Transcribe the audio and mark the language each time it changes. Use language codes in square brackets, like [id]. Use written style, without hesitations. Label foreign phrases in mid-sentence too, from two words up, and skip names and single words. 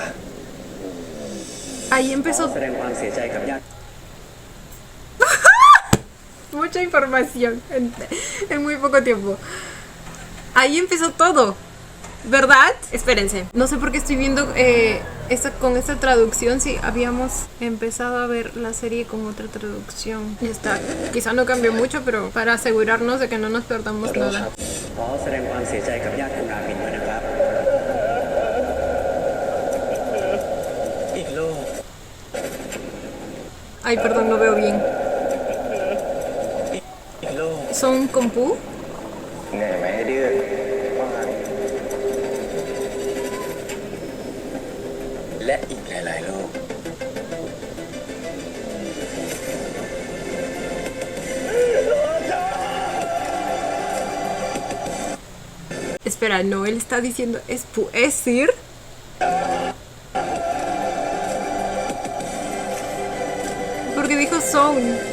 [es] Ahí empezó [th] แสดงความเสียใจกับญาติ [es] mucha información en muy poco tiempo. Ahí empezó todo, ¿verdad? Espérense, no sé por qué estoy viendo con esta traducción. Si habíamos empezado a ver la serie con otra traducción. Ya está, quizá no cambió mucho, pero para asegurarnos de que no nos perdamos [th] ขอโทษค [es] nada. [th] รับขอแสดงความเสียใจกับญาติคุณอาบินด้วยนะครับ อีกโลก [es] Ay, perdón, no veo bien. [th] อีกโลก [es] ¿Son con Pu? [th] เหนื่อยไหมไอ้เดือนว่า และอีกหลายๆโลก [es] Espera, no, él está diciendo es Pu, ¿es Sir? Porque dijo Zone.